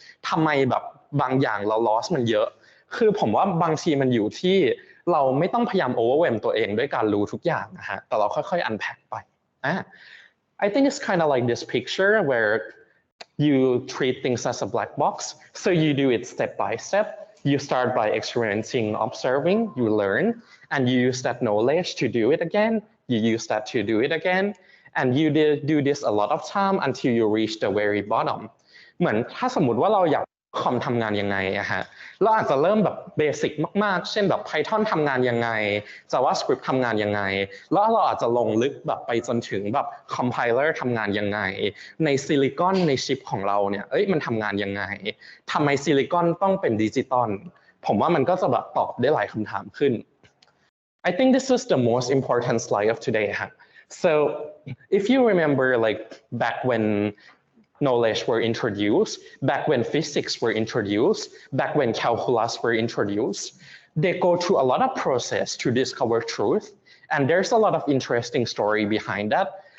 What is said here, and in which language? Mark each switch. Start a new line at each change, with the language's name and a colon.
Thai: ทำไมแบบบางอย่างเรา loss มันเยอะคือผมว่าบางทีมันอยู่ที่เราไม่ต้องพยายาม overwhelm ตัวเองด้วยการรู้ทุกอย่างนะฮะแต่เราค่อยๆ unpack ไป
English: I think it's kind of like this picture where you treat things as a black box so you do it step by step You start by experimenting, observing, you learn, and you use that knowledge to do it again. You use that to do it again, and you do this a lot of time until you reach the very bottom.
Thai: เหมือนถ้าสมมติว่าเราอยากคอมทำงานยังไงอะฮะเราอาจจะเริ่มแบบเบสิกมากๆเช่นแบบ Python ทำงานยังไง JavaScript ทำงานยังไงแล้วเราอาจจะลงลึกแบบไปจนถึงแบบ Compiler ทำงานยังไงในซิลิคอนในชิปของเราเนี่ยมันทำงานยังไงทำไมซิลิคอนต้องเป็นดิจิตอลผมว่ามันก็จะแบบตอบได้หลายคำถามขึ้น
English: I think this is the most important slide of today. So if you remember like back when knowledge were introduced, back when physics were introduced, back when calculus were introduced, they go through a lot of process to discover truth, and there's a lot of interesting story behind that.